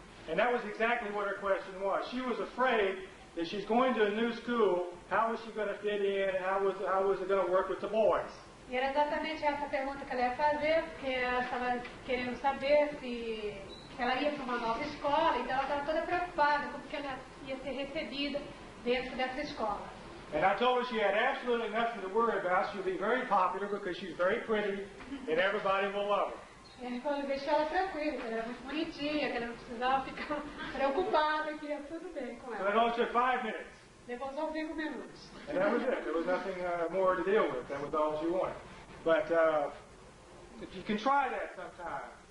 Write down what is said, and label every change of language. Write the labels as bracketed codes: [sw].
[en] And that was exactly what her question was. She was afraid that she's going to a new school. How was she going to fit in? How was it going to work with the boys? [pt] E era exatamente essa pergunta que ela ia fazer, porque ela estava querendo saber se ela ia para uma nova escola, então ela estava toda preocupada como que ela ia ser recebida dentro dessa escola. [en] And I told her she had absolutely nothing to worry about. She'll be very popular because she's very pretty and everybody will love her. [pt] E ele falou, deixou ela tranquila, que ela era muito bonitinha, que ela não precisava ficar preocupada, que ia tudo bem com [en] So it [pt] ela. [en] only took 5 minutes. [pt] Levou só 5 minutos. [en] And that was it. There was nothing more to deal with. That was all she wanted. But if you can try that sometime.